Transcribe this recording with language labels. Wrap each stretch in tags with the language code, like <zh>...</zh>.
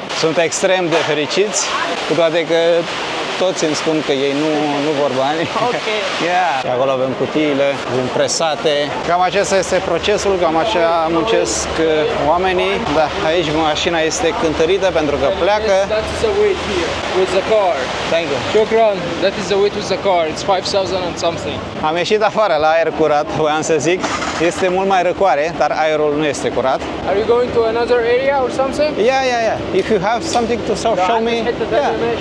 <ro>Sunt extrem de fericiți, cu toate că toți îmi spun că ei nu vor bani.</ro> <en>Ok.</en> <ro>Yeah. Și acolo avem cutiile presate. Cam acesta este procesul, cam așa muncesc oamenii. Da, aici mașina este cântărită pentru că pleacă.</ro> <en>That's the weight here with the car. Thank you.</en> <ar>Shukran.</ar> <en>That is the weight with the car. It's 5,000 and something.</en> <ro>Am ieșit afară la aer curat, voiam să zic. Este mult mai răcoare, dar aerul nu este curat.</ro> <en>Are you going to another area or something? Yeah. If you have something to show me. Yeah.</en>